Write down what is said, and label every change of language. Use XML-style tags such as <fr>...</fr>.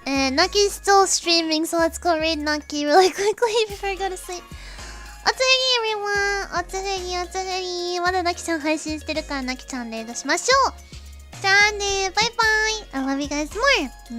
<en>Nucky's still streaming, so let's go raid Nucky really quickly before I go to sleep.</en> <ja>おつふぎ</ja> <en>everyone!</en> <ja>おつふぎ。まだNuckyちゃん配信してるからNuckyちゃんレイドしましょう。じゃあね、バイバイ</ja> <en>I love you guys more!</en>